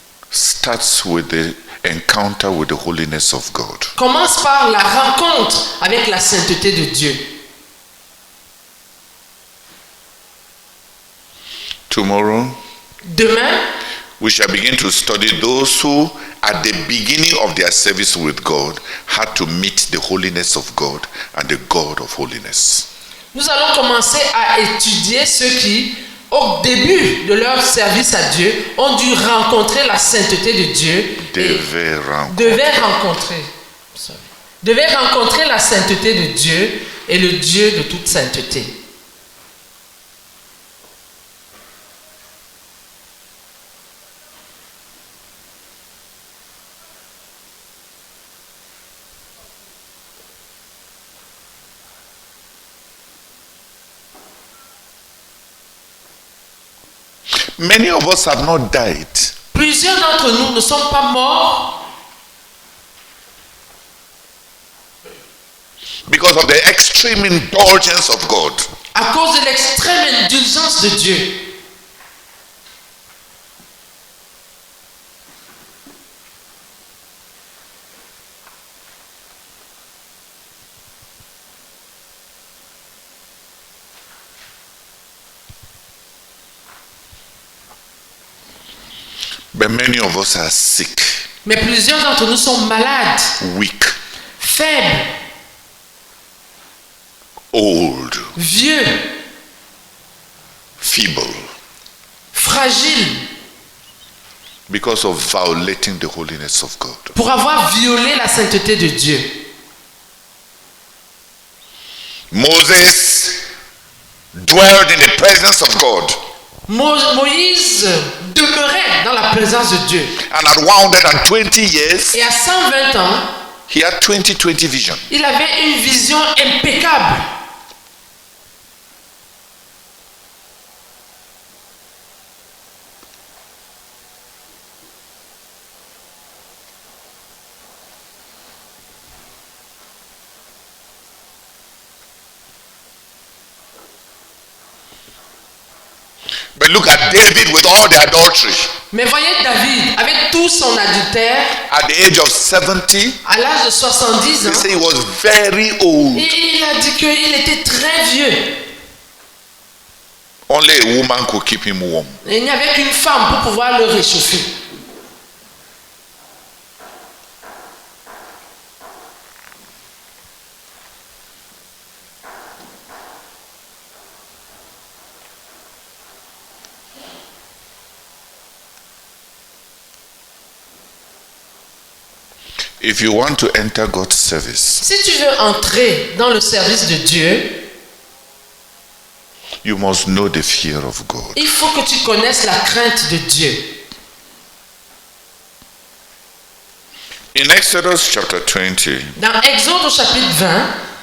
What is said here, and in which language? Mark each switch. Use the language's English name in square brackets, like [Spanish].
[English] starts with the encounter with the holiness of God. [French] commence par la rencontre avec la sainteté de Dieu. [English] Tomorrow, [French] Demain, [English] we shall begin to study those who, at the beginning of their service with God, had to meet the holiness of God and the God of holiness. [French] nous allons commencer à étudier ceux qui, au début de leur service à Dieu, ont dû rencontrer la sainteté de Dieu. Devaient rencontrer la sainteté de Dieu et le Dieu de toute sainteté. [English] Many of us have not died [French] Plusieurs d'entre nous ne sont pas morts [English] because of the extreme indulgence of God. [French] À cause de l'extrême indulgence de Dieu. [English] But many of us are sick, [French] Mais plusieurs d'entre nous sont malades, [English] weak, [French] faibles, [English] old, [French] vieux, [English] feeble, [French] fragiles, [English] because of violating the holiness of God. [French] pour avoir violé la sainteté de Dieu. [English] Moses dwelled in the presence of God. [French] Moïse demeurait dans la présence de Dieu. [English] And at 120 years, [French] Et à 120 ans, [English] he had 20/20 vision. [French] il avait une vision impeccable. [English] But look at David with all the adultery. [French] Mais voyez David, avec tout son adultère, [English] At the age of 70, [French] à l'âge de 70 [English] they [French] ans, [English] say he was very old. [French] il a dit qu'il était très vieux. [English] Only a woman could keep him warm. [French] Et il n'y avait qu'une femme pour pouvoir le réchauffer. [English] If you want to enter God's service, [French] Si tu veux entrer dans le service de Dieu, [English] you must know the fear of God. [French] il faut que tu connaisses la crainte de Dieu. [English] In Exodus chapter 20, [French] Dans Exode au chapitre 20,